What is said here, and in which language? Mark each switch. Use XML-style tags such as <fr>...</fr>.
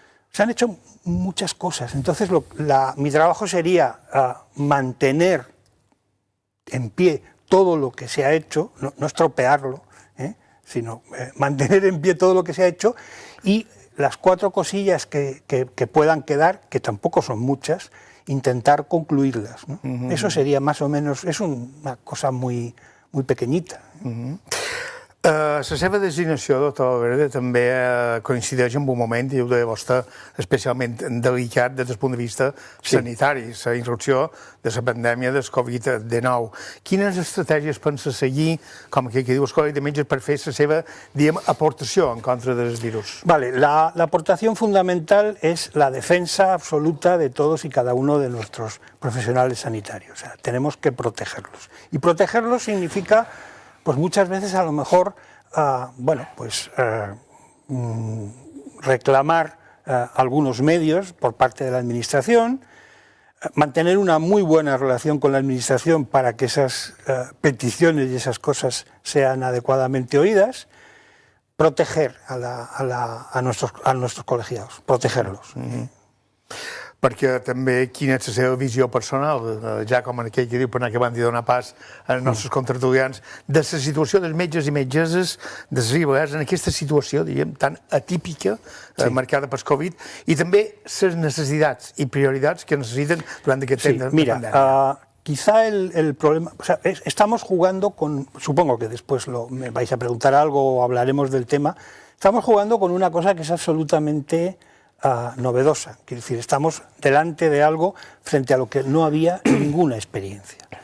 <es>Se han hecho muchas cosas. Entonces mi trabajo sería mantener en pie todo lo que se ha hecho, no estropearlo, sino mantener en pie todo lo que se ha hecho, y las 4 cosillas que puedan quedar, que tampoco son muchas, intentar concluirlas, ¿no? Eso sería más o menos, es una cosa muy pequeñita.</es> <ca>La seva designació, doctor Valverde, també coincideix en un moment, i ho deia vostè, especialment delicat des del punt de vista sanitari, la irrupció de la pandèmia del Covid-19. Quines estratègies pensa seguir, com que diu el Col·legi de Metges, per fer la seva, diguem, aportació en contra del virus?</ca> <es>Vale, la aportación fundamental es la defensa absoluta de todos y cada uno de nuestros profesionales sanitarios. O sea, tenemos que protegerlos. Y protegerlos significa, pues muchas veces a lo mejor, bueno, pues reclamar algunos medios por parte de la Administración, mantener una muy buena relación con la Administración para que esas peticiones y esas cosas sean adecuadamente oídas, proteger a nuestros colegiados, protegerlos.</es> <ca>Perquè també quina és la seva visió personal, ja com aquell que diu, per anar acabant de donar pas als nostres contertulians, de la situació dels metges i metgesses de Ribes en aquesta situació, diguem, tan atípica, marcada per Covid, i també les necessitats i prioritats que necessiten durant aquest temps de pandèmia.</ca> <es>Mira, quizá el problema, o sea, estamos jugando con, supongo que después me vais a preguntar algo o hablaremos del tema, estamos jugando con una cosa que es absolutamente novedosa. Quiero decir, estamos delante de algo frente a lo que no había ninguna experiencia.</es>